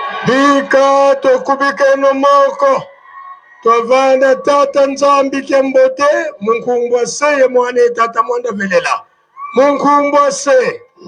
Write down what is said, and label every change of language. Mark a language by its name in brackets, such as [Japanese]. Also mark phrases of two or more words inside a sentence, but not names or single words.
[Kongo] bika tokubika eno moko twavana tata nzambi kembote munkumbwa se mwane tata mwanda velela munkumbwa se